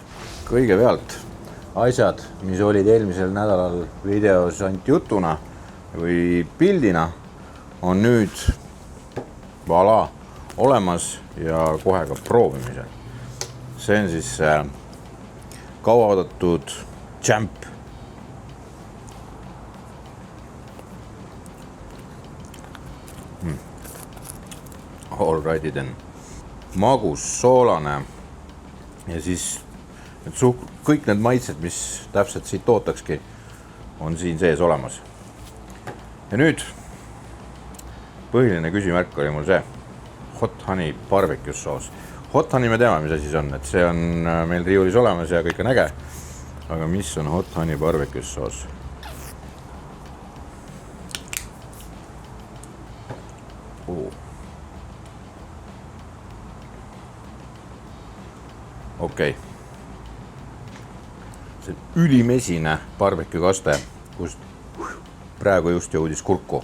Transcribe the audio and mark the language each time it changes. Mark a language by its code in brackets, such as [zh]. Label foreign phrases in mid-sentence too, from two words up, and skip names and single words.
[et] Kõigepealt asjad, mis olid eelmisel nädalal videos ainult jutuna või pildina, on nüüd voilà, olemas ja kohe ka proovimisel. See on siis kauaoodatud Champ. [en] Alrighty then. [et] Magus, soolane ja siis kõik need maitsed, mis täpselt siit ootakski, on siin sees olemas. Ja nüüd põhiline küsimärk oli mul see [en] hot honey barbecue sauce. Hot honey [et] me teame, mis asi see on, et see on meil riiulis olemas ja kõik on äge. Aga mis on [en] hot honey barbecue sauce? [et] Okei. See ülimesine barbecue kaste, kus praegu just jõudis kurku.